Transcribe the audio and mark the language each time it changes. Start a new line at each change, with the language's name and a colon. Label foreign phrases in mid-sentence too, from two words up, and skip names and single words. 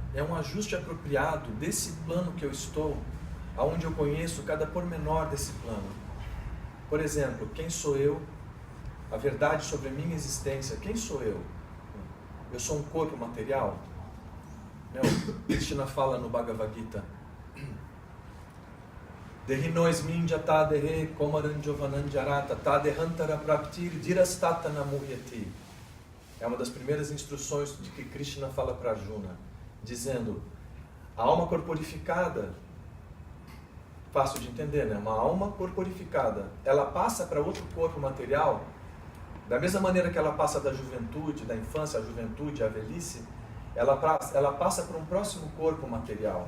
Portuguese: É um ajuste apropriado desse plano que eu estou, aonde eu conheço cada pormenor desse plano. Por exemplo, quem sou eu? A verdade sobre a minha existência. Quem sou eu? Eu sou um corpo material? Krishna fala no Bhagavad Gita:
Sanskrit: Dehinoismin jata dehe komaranjovananjarata tadehantara praptir dirastata namuhyati.
Portuguese: É uma das primeiras instruções de que Krishna fala para Arjuna, dizendo: a alma corporificada, fácil de entender, né? Uma alma corporificada, ela passa para outro corpo material, da mesma maneira que ela passa da juventude, da infância à juventude, à velhice, ela passa para um próximo corpo material.